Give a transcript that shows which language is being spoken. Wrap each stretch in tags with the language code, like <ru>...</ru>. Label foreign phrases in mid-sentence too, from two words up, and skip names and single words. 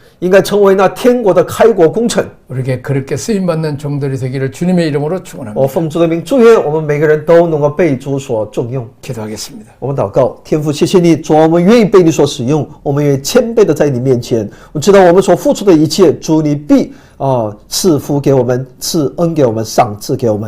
<zh>应该成为那天国的开国功臣。</zh> <ko>우리에게 그렇게 쓰임받는 종들이 되기를 주님의 이름으로</ko> <zh>我</zh> <ko>축원합니다.</ko> <zh>奉主的名祝愿我们每个人都能够被主所重用。</zh> <ko>기도하겠습니다.</ko> <zh>我们祷告，天父，谢谢你，主，我们愿意被你所使用，我们愿意谦卑的在你面前。我知道我们所付出的一切，主你必赐福给我们，赐恩给我们，赏赐给我们。</zh>